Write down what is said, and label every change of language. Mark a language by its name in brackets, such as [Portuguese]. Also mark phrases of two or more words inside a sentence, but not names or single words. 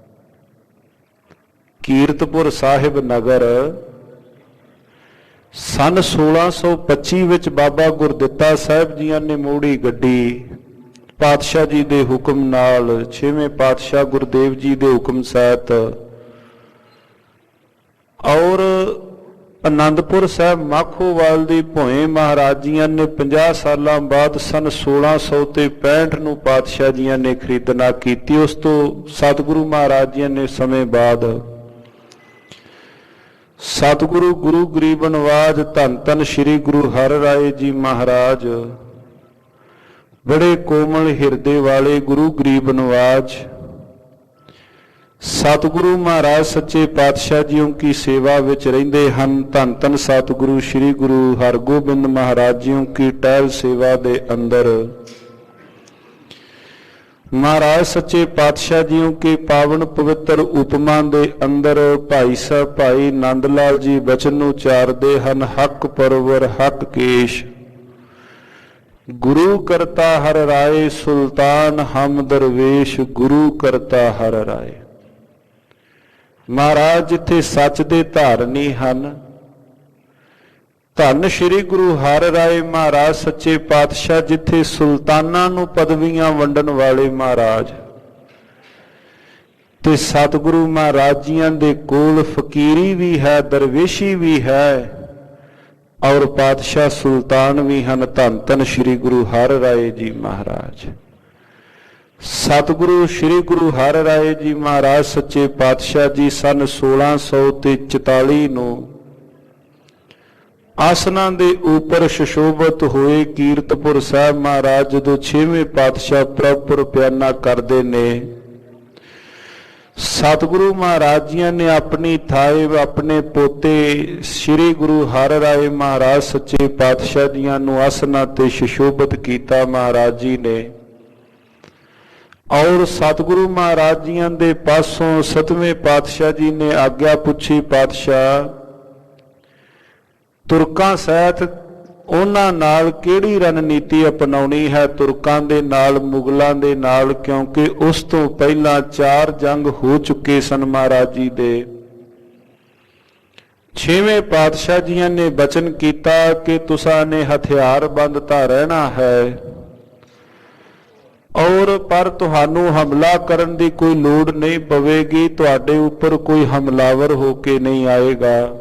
[Punjabi] ਕੀਰਤਪੁਰ ਸਾਹਿਬ ਨਗਰ ਸਨ 1625 ਵਿੱਚ ਬਾਬਾ ਗੁਰਦਿੱਤਾ ਸਾਹਿਬ ਜੀਆਂ ਨੇ ਮੋੜੀ ਗੱਡੀ ਪਾਤਸ਼ਾਹ ਜੀ ਦੇ ਹੁਕਮ ਨਾਲ 6ਵੇਂ ਪਾਤਸ਼ਾਹ ਗੁਰਦੇਵ ਜੀ ਦੇ ਹੁਕਮ ਸਹਿਤ ਔਰ ਆਨੰਦਪੁਰ ਸਾਹਿਬ ਮਾਖੋਵਾਲ ਦੀ ਭੋਏ ਮਹਾਰਾਜ ਜੀਆਂ ਨੇ 50 ਸਾਲਾਂ ਬਾਅਦ ਸਨ 1600 ਤੇ 65 ਨੂੰ ਪਾਤਸ਼ਾਹ ਜੀਆਂ ਨੇ ਖਰੀਦਣਾ ਕੀਤੀ। ਉਸ ਤੋਂ ਸਤਿਗੁਰੂ ਮਹਾਰਾਜ ਜੀਆਂ ਨੇ ਸਮੇਂ ਬਾਅਦ ਸਤਿਗੁਰੂ ਗੁਰੂ ਗਰੀਬ ਨਵਾਜ ਧੰਨ ਧੰਨ ਸ੍ਰੀ ਗੁਰੂ ਹਰ ਰਾਏ ਜੀ ਮਹਾਰਾਜ ਬੜੇ ਕੋਮਲ ਹਿਰਦੇ ਵਾਲੇ ਗੁਰੂ ਗਰੀਬ ਨਵਾਜ ਸਤਿਗੁਰੂ ਮਹਾਰਾਜ ਸੱਚੇ ਪਾਤਸ਼ਾਹ ਜੀਓਂ ਕੀ ਸੇਵਾ ਵਿਚ ਰਹਿੰਦੇ ਹਨ। ਧੰਨ ਧੰਨ ਸਤਿਗੁਰੂ ਸ੍ਰੀ ਗੁਰੂ ਹਰਗੋਬਿੰਦ ਮਹਾਰਾਜ ਜੀਓਂ ਕੀ ਟਹਿਲ ਸੇਵਾ ਦੇ ਅੰਦਰ ਮਹਾਰਾਜ ਸੱਚੇ ਪਾਤਸ਼ਾਹ ਜੀਓਂ ਕੇ ਪਾਵਨ ਪਵਿੱਤਰ ਉਪਮਾ ਦੇ ਅੰਦਰ ਭਾਈ ਸਾਹਬ ਭਾਈ ਨੰਦ ਲਾਲ ਜੀ ਬਚਨ ਉਚਾਰਦੇ ਹਨ। [Persian] حق پرور حق کیش گورو کرتا هر رای سلطان هم درویش گورو کرتا هر رای. [Punjabi] ਮਹਾਰਾਜ ਜਿੱਥੇ ਸੱਚ ਦੇ ਧਾਰਨੀ ਹਨ ਧੰਨ ਸ੍ਰੀ ਗੁਰੂ ਹਰ ਰਾਇ ਮਹਾਰਾਜ ਸੱਚੇ ਪਾਤਸ਼ਾਹ ਜਿੱਥੇ ਸੁਲਤਾਨਾਂ ਨੂੰ ਪਦਵੀਆਂ ਵੰਡਣ ਵਾਲੇ ਮਹਾਰਾਜ ਤੇ ਸਤਿਗੁਰੂ ਮਹਾਰਾਜ ਜੀਆਂ ਦੇ ਕੋਲ ਫ਼ਕੀਰੀ ਭੀ ਹੈ ਦਰਵੇਸ਼ੀ ਭੀ ਹੈ ਔਰ ਪਾਤਸ਼ਾਹ ਸੁਲਤਾਨ ਭੀ ਹੈਂ। ਧੰਨ ਧੰਨ ਸ੍ਰੀ ਗੁਰੂ ਹਰ ਰਾਇ ਜੀ ਮਹਾਰਾਜ ਸਤਿਗੁਰੂ ਸ੍ਰੀ ਗੁਰੂ ਹਰ ਰਾਇ ਜੀ ਮਹਾਰਾਜ ਸੱਚੇ ਪਾਤਸ਼ਾਹ ਜੀ ਸਨ 1644 ਨੂੰ ਆਸਨਾਂ ਦੇ ਉੱਪਰ ਸੁਸ਼ੋਭਿਤ ਹੋਏ ਕੀਰਤਪੁਰ ਸਾਹਿਬ ਮਹਾਰਾਜ ਜਦੋਂ 6ਵੇਂ ਪਾਤਸ਼ਾਹ ਪ੍ਰਭੁਰ ਪਿਆਨਾ ਕਰਦੇ ਨੇ ਸਤਿਗੁਰੂ ਮਹਾਰਾਜ ਜੀ ਨੇ ਆਪਣੀ ਥਾਏਂ ਆਪਣੇ ਪੋਤੇ ਸ੍ਰੀ ਗੁਰੂ ਹਰ ਰਾਇ ਮਹਾਰਾਜ ਸੱਚੇ ਪਾਤਸ਼ਾਹ ਜੀਆਂ ਨੂੰ ਆਸਣਾ ਤੇ ਸੁਸ਼ੋਭਿਤ ਕੀਆ ਮਹਾਰਾਜ ਜੀ ਨੇ ਔਰ ਸਤਿਗੁਰੂ ਮਹਾਰਾਜ ਜੀਆਂ ਦੇ ਪਾਸੋਂ 7ਵੇਂ ਪਾਤਸ਼ਾਹ ਜੀ ਨੇ ਆਗਿਆ ਪੁੱਛੀ ਪਾਤਸ਼ਾਹ ਤੁਰਕਾਂ ਸਹਿਤ ਉਹਨਾਂ ਨਾਲ ਕਿਹੜੀ ਰਣਨੀਤੀ ਅਪਣਾਉਣੀ ਹੈ ਤੁਰਕਾਂ ਦੇ ਨਾਲ ਮੁਗਲਾਂ ਦੇ ਨਾਲ ਕਿਉਂਕਿ ਉਸ ਤੋਂ ਪਹਿਲਾਂ 4 ਜੰਗ ਹੋ ਚੁੱਕੇ ਸਨ। ਮਹਾਰਾਜ ਜੀ ਦੇ 6ਵੇਂ ਪਾਤਸ਼ਾਹ ਜੀਆਂ ਨੇ ਬਚਨ ਕੀਤਾ ਕਿ ਤੁਸਾਂ ਨੇ ਹਥਿਆਰਬੰਦ ਤਾਂ ਰਹਿਣਾ ਹੈ ਔਰ ਪਰ ਤੁਹਾਨੂੰ ਹਮਲਾ ਕਰਨ ਦੀ ਕੋਈ ਲੋੜ ਨਹੀਂ ਪਵੇਗੀ, ਤੁਹਾਡੇ ਉੱਪਰ ਕੋਈ ਹਮਲਾਵਰ ਹੋ ਕੇ ਨਹੀਂ ਆਏਗਾ।